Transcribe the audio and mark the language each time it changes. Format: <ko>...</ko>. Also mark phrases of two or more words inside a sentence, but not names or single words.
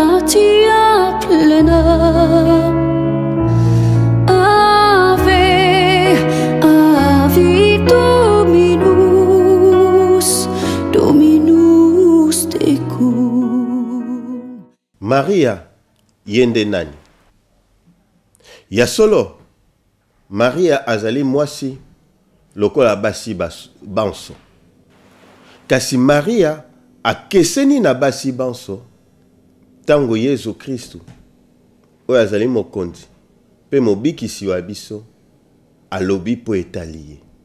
<la>gratia plena. Ave, Ave Dominus, Dominus tecum.</la> <ln>Maria yende nani? Ya solo Maria azali mwasi lokola basi banso. Kasi Maria akeseni na basi banso tango Yesu Kristu oyo azali mokonzi pe mobikisi wa biso alobi po etaliye.</ln>